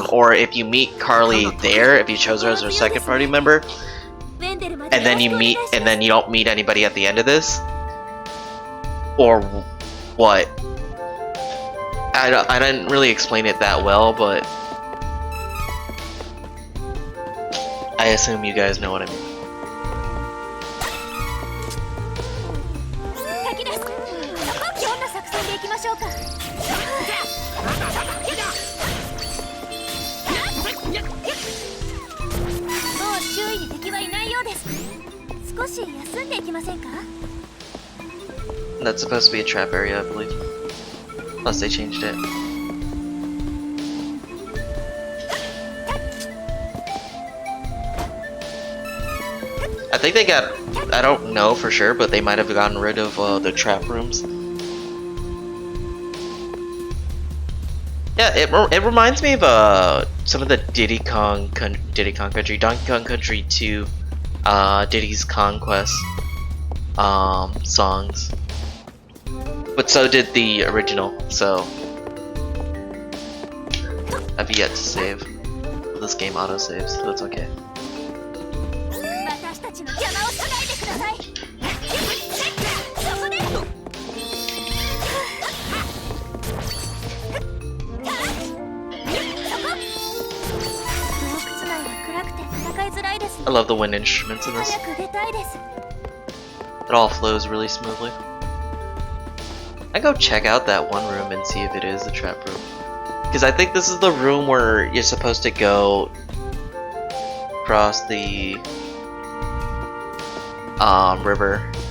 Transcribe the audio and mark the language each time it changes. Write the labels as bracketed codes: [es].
[en] Or if you meet Carly there, if you chose her as your second party member, and then you don't meet anybody at the end of this. Or what? I didn't really explain it that well, but I assume you guys know what I mean. [ja] 敵ですどんな作戦でいきましょうかもう周囲に敵はいないようです少し休んでいきませんか [en] That's supposed to be a trap area, I believe. Unless they changed it. I think they got... I don't know for sure, but they might have gotten rid of the trap rooms. Yeah, it reminds me of some of the Diddy Kong Country, Donkey Kong Country 2, Diddy's Conquest songs. But so did the original, so I've yet to save. This game auto-saves, so it's okay. [ja] 私たちの邪魔をしないでくださいそこで洞窟内は暗くて戦いづらいです [en] I love the wind instruments in this. [ja] 早く出たいです [en] It all flows really smoothly. I go check out that one room and see if it is a trap room. Because I think this is the room where you're supposed to go across the river.